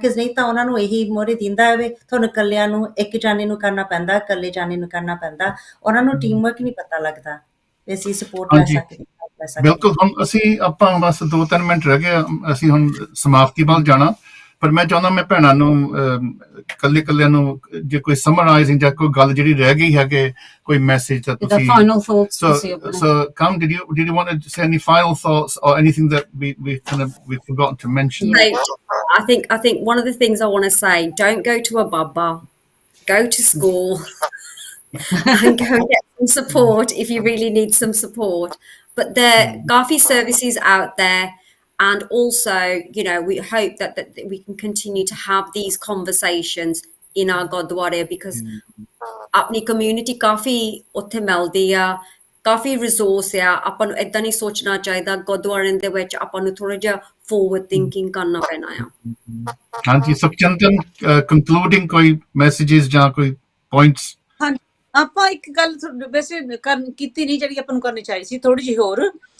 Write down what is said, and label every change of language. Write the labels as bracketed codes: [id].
[pa] ਕਿ ਨਹੀਂ ਤਾਂ ਉਹਨਾਂ ਨੂੰ ਇਹੀ ਮੋਹਰੇ ਦਿੰਦਾ ਹੈ ਵੀ ਤੁਹਾਨੂੰ ਇਕੱਲਿਆਂ ਨੂੰ, ਇੱਕ ਜਾਣੇ ਨੂੰ ਕਰਨਾ ਪੈਂਦਾ, ਇਕੱਲੇ ਜਾਣੇ ਨੂੰ ਕਰਨਾ ਪੈਂਦਾ, ਉਹਨਾਂ ਨੂੰ ਟੀਮ ਵਰਕ ਨਹੀਂ ਪਤਾ ਲੱਗਦਾ ਵੀ ਅਸੀਂ ਸਪੋਰਟ ਲੈ ਸਕਦੇ। ਬਿਲਕੁਲ। ਹੁਣ ਆਪਾਂ ਬਸ 2-3 ਮਿੰਟ ਰਹਿ ਗਏ, ਅਸੀਂ ਹੁਣ ਸਮਾਪਤੀ ਵੱਲ ਜਾਣਾ, ਪਰ ਮੈਂ ਚਾਹੁੰਦਾ ਮੈਂ ਭੈਣਾਂ ਨੂੰ ਕੱਲਿਆਂ ਨੂੰ ਜੇ ਕੋਈ ਸਮਰਾਈਜ਼ਿੰਗ ਜਾਂ ਕੋਈ ਗੱਲ ਜਿਹੜੀ ਰਹਿ ਗਈ ਹੈ ਕਿ ਕੋਈ ਮੈਸੇਜ ਤਾਂ ਤੁਸੀਂ। [en] So come, did you want to say any final thoughts or anything that we've forgotten to mention? Right. I think one of the things I want to say, don't go to a baba go to school and go and get some support if you really need some support. But there are coffee services out there. And also, we hope that we can continue to have these conversations in our Gurdwara, because [pa] ਆਪਣੀ community ਕਾਫੀ ਉੱਥੇ ਮਿਲਦੀ ਆ, ਕਾਫੀ resource ਆ। ਆਪਾਂ ਨੂੰ ਏਦਾਂ ਨਹੀਂ ਸੋਚਣਾ ਚਾਹੀਦਾ ਗੁਰਦੁਆਰਿਆਂ ਦੇ ਵਿੱਚ ਆਪਾਂ ਨੂੰ ਥੋੜਾ ਜਿਹਾ ਫੋਰਵਰਡ ਥਿੰਕਿੰਗ ਕਰਨਾ ਪੈਣਾ ਆ। ਹਾਂਜੀ ਸੁਖਚੰਦਨ, ਕੰਕਲੂਡਿੰਗ ਕੋਈ ਮੈਸੇजेस ਜਾਂ ਕੋਈ ਪੁਆਇੰਟਸ? ਹਾਂਜੀ, ਆਪਾਂ ਇੱਕ ਗੱਲ ਵੈਸੇ ਕੀਤੀ ਨਹੀਂ ਜਿਹੜੀ ਆਪਾਂ ਨੂੰ ਕਰਨੀ ਚਾਹੀਦੀ ਸੀ, ਥੋੜੀ ਜਿਹੀ ਹੋਰ।